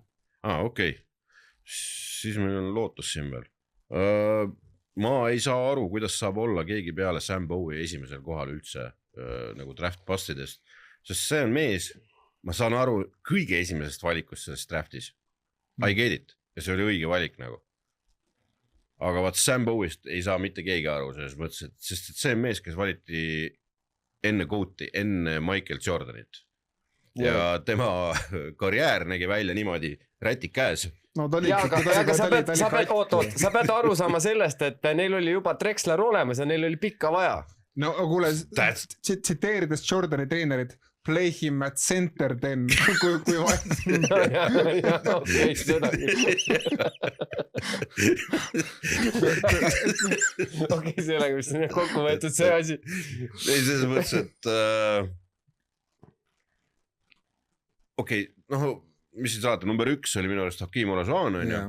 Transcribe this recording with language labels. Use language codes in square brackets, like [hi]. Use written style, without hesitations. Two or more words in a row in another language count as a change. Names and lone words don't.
[et] Okei. Siis meil on lootus siin veel. Ma ei saa aru, kuidas saab olla keegi peale Sam Bowie esimesel kohal üldse nagu [en] draft bustidest, [et] sest see on mees, ma saan aru kõige esimesest valikust selles draftis. [en] I get it. [et] Ja see oli õige valik nagu. Aga vaat Sam Bowie'st ei saa mitte keegi aru selles mõttes, sest see on mees, kes valiti enne Goati, enne Michael Jordanit. Ja tema karjäär nägi välja niimoodi rätik käes. No, aga sa pead aru saama sellest, et neil oli juba Drexler olemas ja neil oli pikka vaja. No kuule, tsiteerides Jordani treenerid, [en] play him at center then, [et] kui vaja. Okei, seda. Okei, sellega, mis on kokku võetud see asi. Ei, selles mõttes, et okei, noh, mis siin saate, number 1 oli minu arust Hakim Olajuwon, on ju?